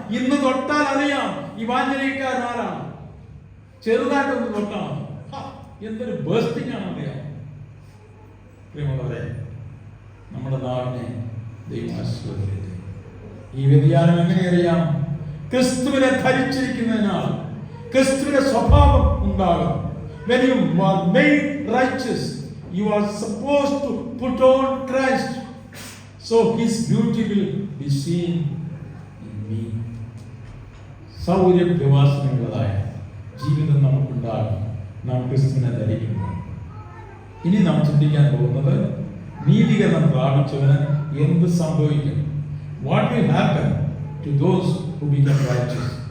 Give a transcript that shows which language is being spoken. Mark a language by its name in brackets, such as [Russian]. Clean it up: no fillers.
[Malayalam] ഇന്ന് തൊട്ടാൽ അറിയാം ഇവാഞ്ചലിക്കാരൻ ആരാണ്. ചെറുതായിട്ടൊന്ന് തൊട്ടാൽ എന്തൊരു ബേസ്റ്റിംഗ് ആണ് അറിയാം. പ്രിയമുള്ളവരെ, നമ്മുടെ നാടിനെ ദൈവം ആശീർവദിക്കട്ടെ. ഈ വ്യതിയാനം എങ്ങനെ അറിയാം? ക്രിസ്തുവിനെ ധരിച്ചിരിക്കുന്നതിനാൽ ക്രിസ്തുവിന്റെ സ്വഭാവം ഉണ്ടാകും. [English] When you are made righteous, you are supposed to put on Christ. So his beauty will be seen in me. [Malayalam] സൗകര്യവാസനയുള്ളതായ ജീവിതം നമുക്കുണ്ടാകും നാം ക്രിസ്തുവിനെ ധരിക്കുമ്പോൾ. ഇനി നാം ചിന്തിക്കാൻ പോകുന്നത്, നീതീകരണം പ്രാപിച്ചവന് എന്ത് സംഭവിക്കും? [English] What will happen to those who become righteous?